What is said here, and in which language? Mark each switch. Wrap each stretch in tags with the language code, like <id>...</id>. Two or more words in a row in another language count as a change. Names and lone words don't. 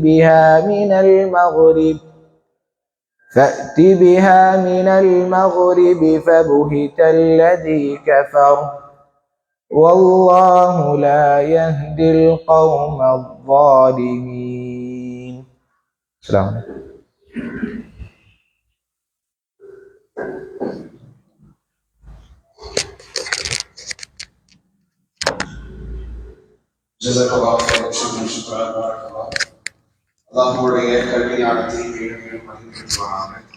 <ar>بها من المغرب فبهت الذي كفر والله لا يهدي القوم الظالمين. السلام عليكم. جزاك الله خيرا شكرا بارك الله.</ar> <ta>அல்லாஹ்வுடைய கல்வி ஞானத்தை மேலும் மகிழ்ச்சியாக.</ta>